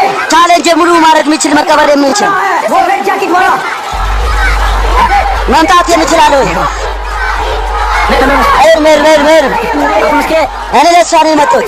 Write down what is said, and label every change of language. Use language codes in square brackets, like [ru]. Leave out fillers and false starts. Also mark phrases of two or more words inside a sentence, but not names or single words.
[am] ቻሌንጅ ሙሉ ማድረግ የሚችል መቀበል የምንችል [hi] वो [en] red jacket [hi] वाला [am] መምጣት የምችላለሁ ሜር እኔ ለእሷ ነው የመጣሁት